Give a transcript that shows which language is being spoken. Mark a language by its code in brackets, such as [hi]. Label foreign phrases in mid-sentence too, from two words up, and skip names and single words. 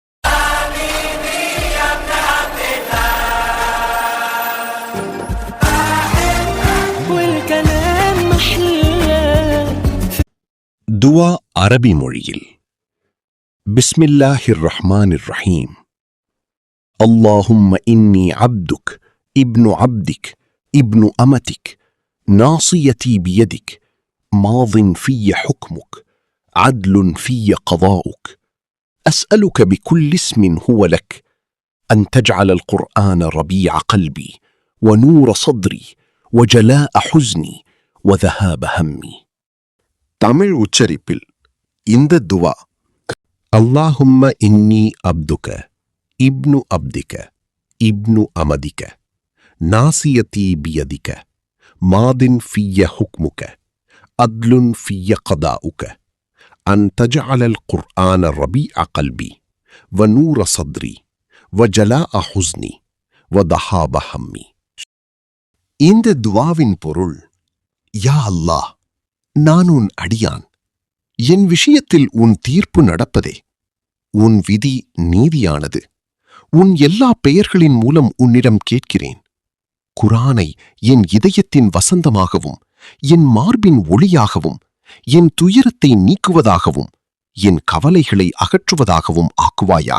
[ta] துவா அரபி மொழியில். [ar] بسم الله الرحمن الرحيم. اللهم إني عبدك ابن عبدك ابن أمتك ناصيتي بيدك ماض في حكمك عدل في قضاؤك أسألك بكل اسم هو لك أن تجعل القرآن ربيع قلبي ونور صدري وجلاء حزني وذهاب همي. [ta] தமிழ் உச்சரிப்பில் இந்த துவா, [ar] اللهم إني عبدك ابن عبدك ابن أمتك ناصيتي بيدك ماض في حكمك عدل في قضاؤك أن تجعل القرآن ربيع قلبي ونور صدري وجلاء حزني وذهاب همي. [ta] இந்த துவாவின் பொருள், யா அல்லாஹ், நான் உன் அடியான், என் விஷயத்தில் உன் தீர்ப்பு நடப்பதே, உன் விதி நீதியானது, உன் எல்லா பெயர்களின் மூலம் உன்னிடம் கேட்கிறேன். குர்ஆனை என் இதயத்தின் வசந்தமாகவும் என் மார்பின் ஒளியாகவும் என் துயரத்தை நீக்குவதாகவும் என் கவலைகளை அகற்றுவதாகவும் ஆக்குவாயாக.